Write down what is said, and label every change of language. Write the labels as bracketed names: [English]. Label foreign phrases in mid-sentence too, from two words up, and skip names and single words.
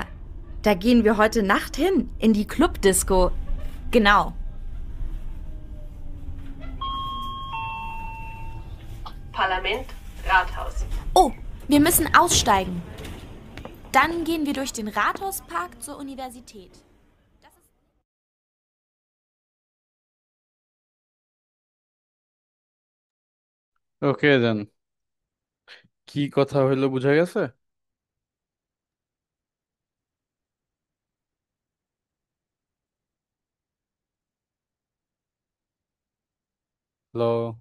[German] Da gehen wir heute Nacht hin, in die Clubdisco. Genau. Parlament, Rathaus. Oh, wir müssen aussteigen. Dann gehen wir durch den Rathauspark zur Universität. [Bangla] ওকে দেন, কি কথা হইলো বুঝা গেছে? হ্যালো।